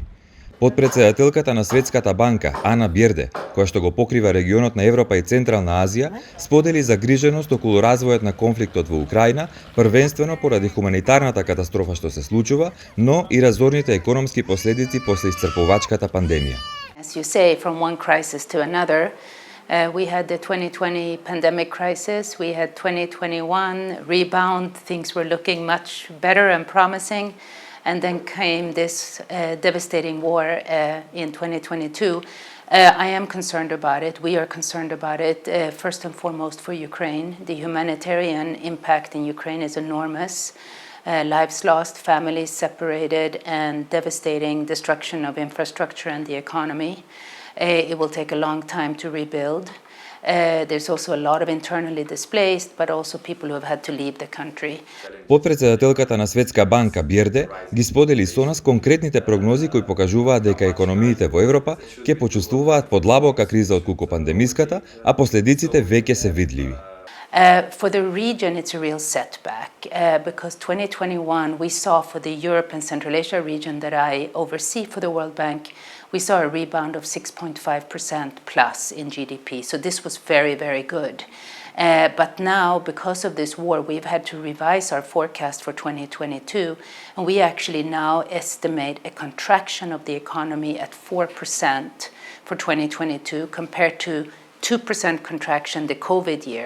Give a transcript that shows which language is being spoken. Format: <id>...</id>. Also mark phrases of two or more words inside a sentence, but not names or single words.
<mk>Подпредседателката на Светската банка, Ана Бирде, која што го покрива регионот на Европа и Централна Азија, сподели загриженост околу развојот на конфликтот во Украина, првенствено поради хуманитарната катастрофа што се случува, но и разорните економски последици после исцрпувачката пандемија.</mk> <en>As you say, from one crisis to another, we had the 2020 pandemic crisis, we had 2021 rebound, things were looking much better and promising. And then came this devastating war in 2022. I am concerned about it. We are concerned about it, first and foremost for Ukraine. The humanitarian impact in Ukraine is enormous. Lives lost, families separated, and devastating destruction of infrastructure and the economy. It will take a long time to rebuild. There's also a lot of internally displaced, but also people who have had to leave the country.</en> <mk>Подпредседателката на Светска банка Бирде ги сподели со нас конкретните прогнози кои покажуваат дека економиите во Европа ќе почувствуваат подлабока криза отколку пандемиската, а последиците веќе се видливи.</mk> <en>For the region, it's a real setback because 2021 we saw for the Europe and Central Asia region that I oversee for the World Bank, we saw a rebound of 6.5% plus in GDP. So this was very, very good. But now, because of this war, we've had to revise our forecast for 2022, and we actually now estimate a contraction of the economy at 4% for 2022 compared to 2% contraction the COVID year.</en>